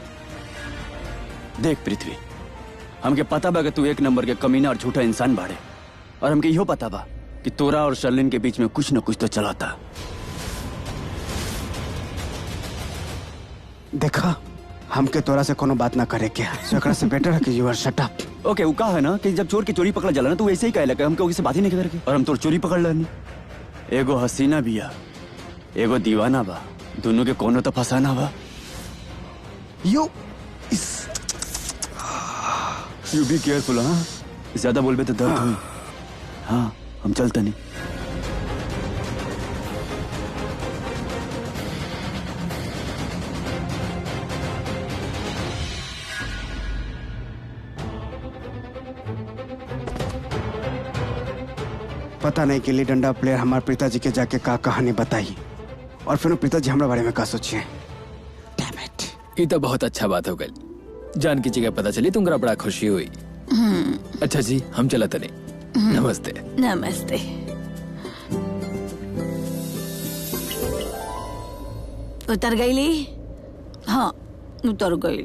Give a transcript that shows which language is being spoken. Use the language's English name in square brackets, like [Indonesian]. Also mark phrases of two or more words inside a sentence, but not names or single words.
[Bhojpuri] देख पृथ्वी, हमके पता बा कि तू एक नंबर के कमीना और झूठा इंसान बाड़े, और हमके इहो पता बा कि तोरा और शर्लिन के बीच में कुछ न कुछ तो चलाता। देखा, हमके तोरा से कोनो बात ना करे के, एकरा से बेटर है कि [English] you are shut up. [Bhojpuri] ओके, वो कहा है ना कि जब चोर की चोरी पकड़ा जाला ना, तो वैसे ही कहला कि हमके ओके से बात ही नहीं करके, और हम तोर चोरी पकड़ लेनी। एगो हसीना बिया, एगो दीवाना बा, दोनों के कोनो तो फसाना बा। [English] You be careful. [Bhojpuri] हाँ, ज्यादा बोलबे तो दर्द हुई। हाँ, हम चलते नहीं। पता नहीं कि डंडा प्लेयर हमारे पिताजी के जाके का कहानी बताई, और फिर पिताजी हमारे बारे में का सोचिए। [English] Damn it. [Bhojpuri] ये तो बहुत अच्छा बात हो गई। जान की जगह पता चली, तुमरा बड़ा खुशी हुई। अच्छा जी, हम चला तने। नमस्ते। नमस्ते। उतर गईली? हाँ, उतर गई।